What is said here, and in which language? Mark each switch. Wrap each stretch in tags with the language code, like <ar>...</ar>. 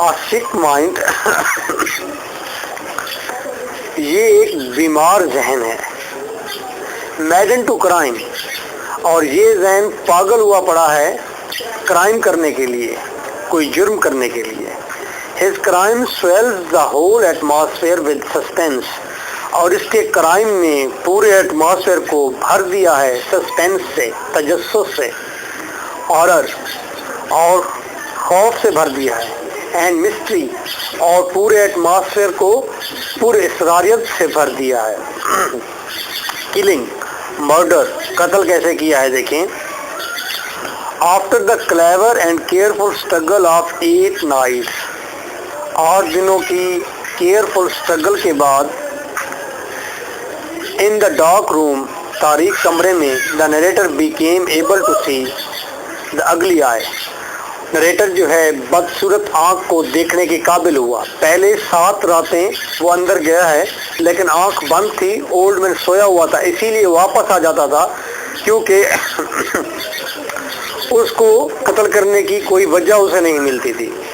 <en>sick mind,</en> <ur>یہ ایک بیمار ذہن ہے.</ur> <en>madden to crime,</en> <ur>اور یہ ذہن پاگل ہوا پڑا ہے کرائم کرنے کے لیے، کوئی جرم کرنے کے لیے.</ur> <en>His crime swells the whole atmosphere with suspense.</en> <ur>اور اس کے کرائم نے پورے ایٹماسفیئر کو بھر دیا ہے سسپینس سے، تجسس سے، ہارر اور خوف سے بھر دیا ہے.</ur> <en>and mystery,</en> <ur>اور پورے ایٹماسفیئر کو پورے اسراریت سے بھر دیا ہے. کلنگ، مرڈر، قتل کیسے کیا ہے دیکھیں.</ur> <en>after the clever and careful struggle of 8 nights،</en> <ur>8 دنوں کی کیئرفل اسٹرگل کے بعد،</ur> <en>in the dark room,</en> <ur>تاریک کمرے میں،</ur> <en>The narrator became able to see the ugly eye.</en> <ur>نریٹر جو ہے بدصورت آنکھ کو دیکھنے کے قابل ہوا. پہلے 7 راتیں وہ اندر گیا ہے لیکن آنکھ بند تھی، اولڈ مین سویا ہوا تھا، اسی لیے واپس آ جاتا تھا کیونکہ اس کو قتل کرنے کی کوئی وجہ اسے نہیں ملتی تھی.</ur>